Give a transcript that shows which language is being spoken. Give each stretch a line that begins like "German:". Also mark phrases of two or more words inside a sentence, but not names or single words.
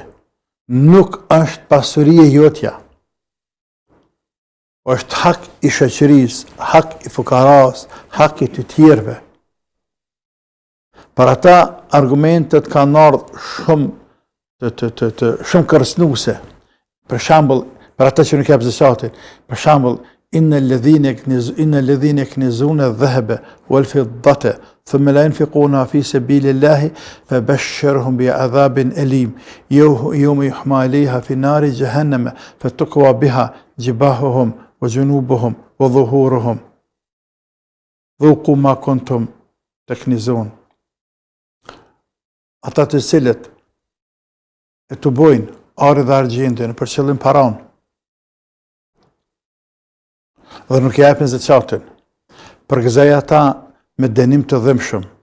Albanian: Nuk është pasuria jotja. Është hak i shoqërisë, hak i fukaras, hak i të tjerëve. Për ata argumentet kanë ardhur shumë kërcënuese. Për shembull, për ata që nuk jap zakatin, për shembull,
Arabic: إن الذين يكنزون الذهب والفضة ثم لا ينفقونها في سبيل الله فبشرهم بعذاب أليم يوم يحمى عليها في نار جهنم فتكوى بها جباههم وجنوبهم وظهورهم ذوقوا ما كنتم تكنزون.
Albanian: Ata të cilët e të bojnë arë dhe argjentin për qëllim paran dhe nuk japin zekatin, përgëzoj ata me dënim të dhimbshëm.